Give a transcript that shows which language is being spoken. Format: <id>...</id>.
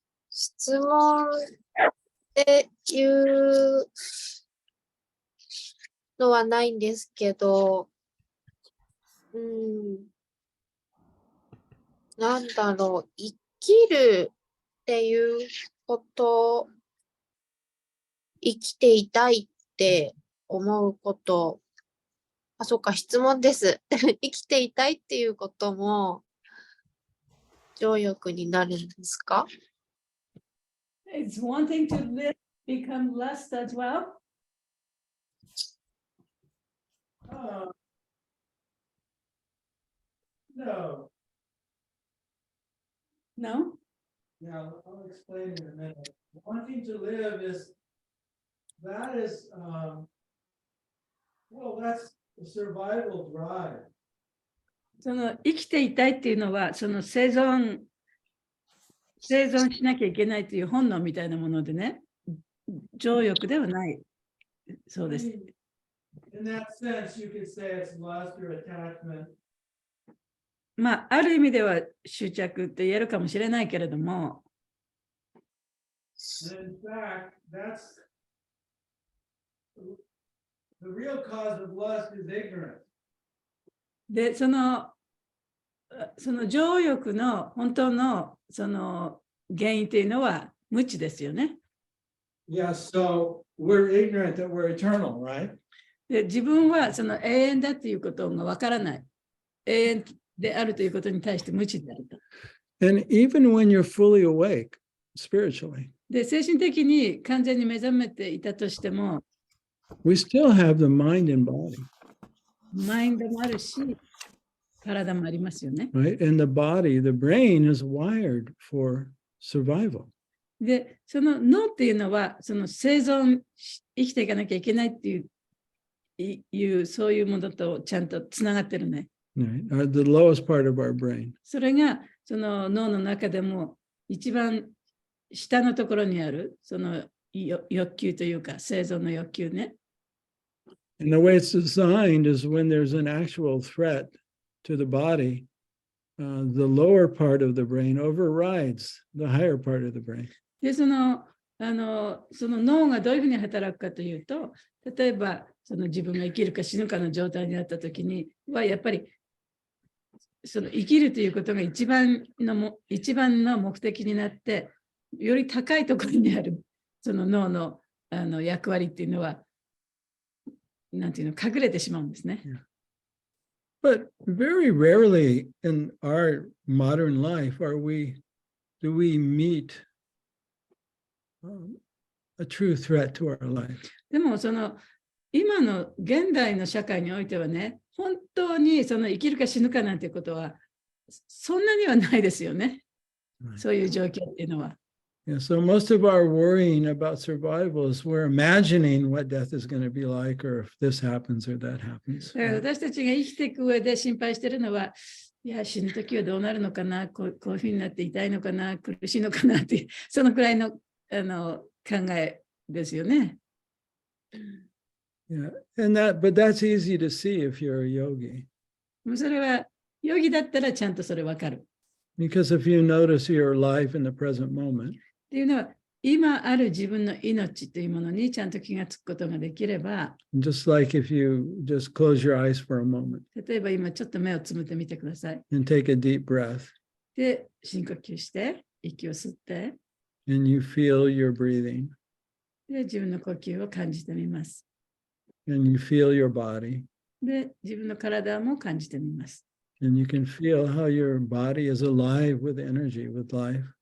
<ja>質問っていうのはないんですけど、なんだろう、生きるっていうこと、生きていたいって思うこと、そうか、質問です。生きていたいっていうことも、情欲になるんですか？</ja> <en>It's wanting to live, become lust as well? No. No? Yeah, I'll explain in a minute. Wanting to live that is, well, that's a survival drive.</en> <ja>その生きていたいっていうのは、その生存しなきゃいけないという本能みたいなものでね、情欲ではないそうです。</ja> <en>In that sense, you could say it's lust or attachment.</en> <ja>まあ、ある意味では執着って言えるかもしれないけれども、</ja> <en>In fact, that's the real cause of lust is ignorance.</en> <ja>で、その情欲の本当のその原因というのは無知ですよね。</ja> <en>Yeah, so we're ignorant that we're eternal, right?</en> <ja>で、自分はその永遠だということがわからない。永遠であるということに対して無知であると。</ja> <en>And even when you're fully awake spiritually,</en> <ja>で、精神的に完全に目覚めていたとしても、</ja> <en>we still have the mind and body.</en> <ja>マインドもあるし、体もありますよね。</ja> <en>right? And the body, the brain is wired for survival.</en> <ja>で、その脳っていうのは、その生存、生きていかなきゃいけないっていうそういうものとちゃんとつながってるね。</ja> <en>Right? The lowest part of our brain.</en> <ja>それが、その脳の中でも一番下のところにある、その欲求というか、生存の欲求ね。</ja> <en>And the way it's designed is when there's an actual threat to the body, the lower part of the brain overrides the higher part of the brain.</en> <ja>で、その脳がどういうふうに働くかというと、例えば、その自分が生きるか死ぬかの状態になったときには、やっぱり、その生きるということが一番の目的になって、より高いところにある、その脳の、役割っていうのは、なんていうの、隠れてしまうんですね。</ja> <en>But very rarely in our modern life do we meet a true threat to our life.</en> <ja>でも、今の現代の社会においてはね、本当にその生きるか死ぬかなんていうことは、そんなにはないですよね。そういう状況っていうのは。</ja> <en>Yeah, so most of our worrying about survival is we're imagining what death is going to be like, or if this happens or that happens.</en> <ja>だから私たちが生きていく上で心配しているのは、いや、死ぬときはどうなるのかな、こういうふうになって痛いのかな、苦しいのかなって、そのくらいの、考えですよね。</ja> <en>Yeah, but that's easy to see if you're a yogi.</en> <ja>それは、ヨギだったらちゃんとそれわかる。</ja> <en>Because if you notice your life in the present moment,</en> <ja>っていうのは、今ある自分の命というものにちゃんと気がつくことができれば、</ja> <en>just like if you just close your eyes for a moment</en> <ja>例えば今ちょっと目をつむってみてください。</ja> <en>and take a deep breath,</en> <ja>で、深呼吸して、息を吸って、</ja> <en>and you feel your breathing,</en> <ja>で、自分の呼吸を感じてみます。</ja> <en>and you feel your body,</en> <ja>で、自分の体も感じてみます。</ja> <en>and you can feel how your body is alive with energy, with life.</en>